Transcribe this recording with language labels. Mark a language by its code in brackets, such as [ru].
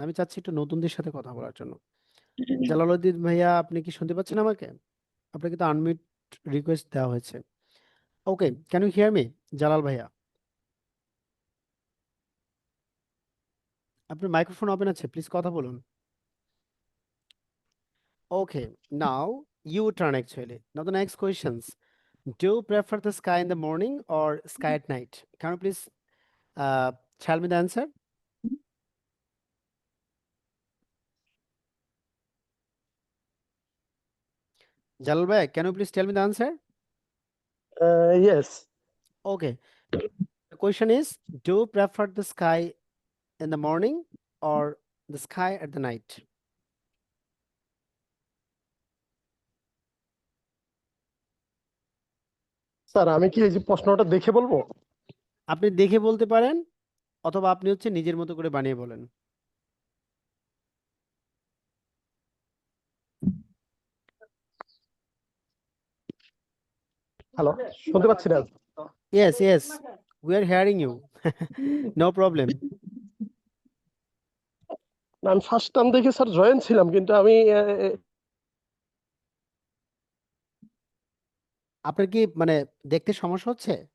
[bn] আমি চাচ্ছি একটু নতুনদের সাথে কথা বলার জন্য। জালালউদ্দিন ভাইয়া, আপনি কি শুনতে পাচ্ছেন আমাকে? আপনাকে তো আনমিউট রিকোয়েস্ট দেওয়া হয়েছে। ওকে, [en] can you hear me [bn] Jalal ভাইয়া? আপনার মাইক্রোফোন ওপেন আছে, প্লিজ কথা বলুন। [en] Okay, now you turn actually. Now the next questions. Do you prefer the sky in the morning or sky at night? Can you please tell me the answer? Jalal bhai, can you please tell me the answer? Yes. Okay. The question is, do you prefer the sky in the morning or the sky at the night? [bn] Sir আমি কি এই যে প্রশ্নটা দেখে বলবো? আপনি দেখে বলতে পারেন অথবা আপনি হচ্ছে নিজের মতো করে বানিয়ে বলেন। হ্যালো, শুনতে পাচ্ছি না? [en] Yes, yes, we are hearing you. No problem. [bn] না, আমি ফার্স্ট টাইম দেখে স্যার জয়েন ছিলাম, কিন্তু আমি আপনার কি মানে দেখতে সমস্যা হচ্ছে?